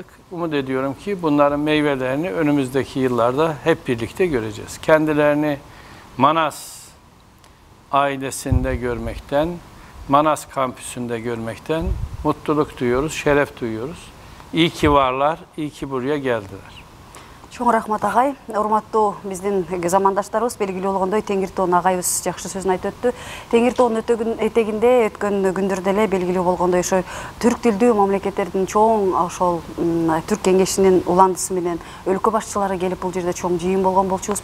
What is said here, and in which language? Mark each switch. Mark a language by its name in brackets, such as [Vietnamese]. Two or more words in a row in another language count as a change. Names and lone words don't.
[Turkish] Umut ediyorum ki bunların meyvelerini önümüzdeki yıllarda hep birlikte göreceğiz. Kendilerini Manas ailesinde görmekten, Manas kampüsünde görmekten mutluluk duyuyoruz, şeref duyuyoruz. İyi ki varlar, iyi ki buraya geldiler. [Kyrgyz] Чоң рахмат агай. Урматтуу биздин замандаштарыбыз белгилүү болгондой Теңиртоон агайыбыз жакшы сөзүн айтып өттү. Теңиртоон этегинде өткөн күндөрдө эле белгилүү болгондой ошо түрк тилдүү мамлекеттердин чоң ошол түрк кеңешинин уландысы менен өлкө башчылары келип бул жерде чоң жыйын болгон болчубуз.